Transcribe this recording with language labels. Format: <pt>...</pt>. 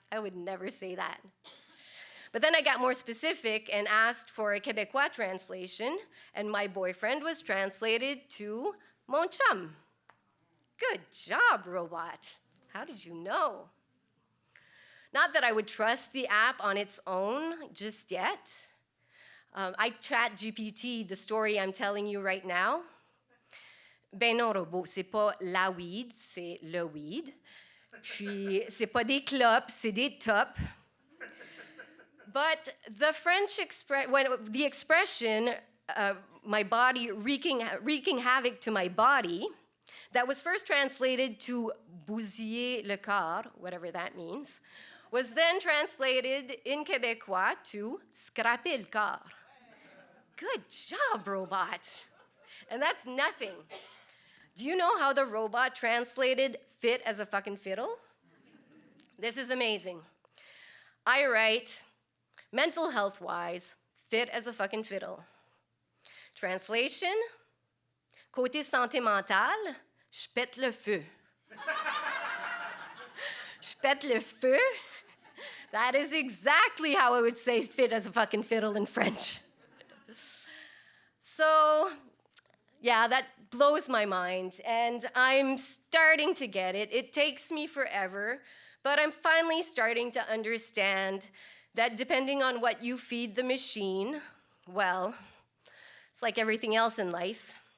<en>I would never say that. But then I got more specific and asked for a Quebecois translation, and my boyfriend was translated to mon chum. Good job, robot. How did you know? Not that I would trust the app on its own just yet. I chat GPT the story I'm telling you right now.</en> <fr>Ben non, robot, c'est pas la weed, c'est le weed. Puis, c'est pas des clopes, c'est des tops.</fr> <en>But the French the expression, my body wreaking havoc to my body, that was first translated to bousiller le corps, whatever that means, was then translated in Québécois to scraper le corps. Good job, robot. And that's nothing. Do you know how the robot translated fit as a fucking fiddle? This is amazing. I write, mental health-wise, fit as a fucking fiddle.</en> <fr>Translation, côté santé mentale, je pète le feu. Je pète le feu?</fr> <en>That is exactly how I would say fit as a fucking fiddle in French. So, yeah, that blows my mind, and I'm starting to get it. It takes me forever, but I'm finally starting to understand that depending on what you feed the machine, well, it's like everything else in life.</en>